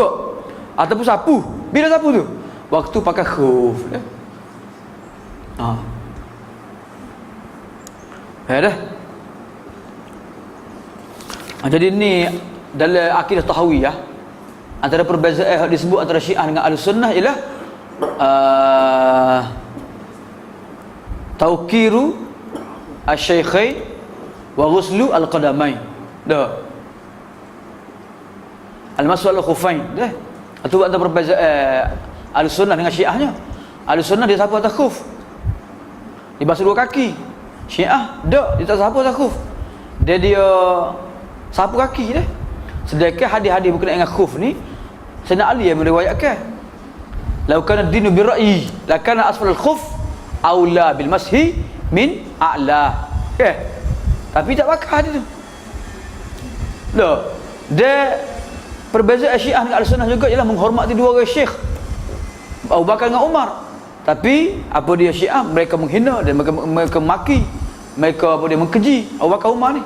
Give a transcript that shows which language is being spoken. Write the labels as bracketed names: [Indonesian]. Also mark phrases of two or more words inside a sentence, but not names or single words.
[Malay] Ataupun sapu. Bila sapu tu? Waktu pakai khuf dah. Dah. Jadi ni dalam akidah tahawiyah antara perbezaan yang disebut antara Syiah dengan Ahlussunnah ialah [Arabic] توقير الشيخين وغسل القدمين. [Malay] Dah. [Arabic] المسح الخفين. [Malay] Dah. Itu antara perbezaan Ahlussunnah dengan Syiahnya. Ahlussunnah dia sapu atas khuf. Dia basuh dua kaki. Syiah dia tak sapu atas khuf. Dia sapu kaki dah. Sedangkan hadis-hadis berkenaan dengan khuf ni Sayyidina Ali yang meriwayatkan. [Arabic] لو كان الدين بالرأي لكان أسفل الخف أولى بالمسح من أعلى. [Malay] Tapi tak pakai hadis tu. Dia perbezaan Syiah dengan Ahlussunnah juga ialah menghormati dua orang syekh. Abu Bakar dengan Umar. Tapi apa dia Syiah, mereka menghina dan mereka maki, mereka apa dia mengkeji Abu Bakar Umar ni.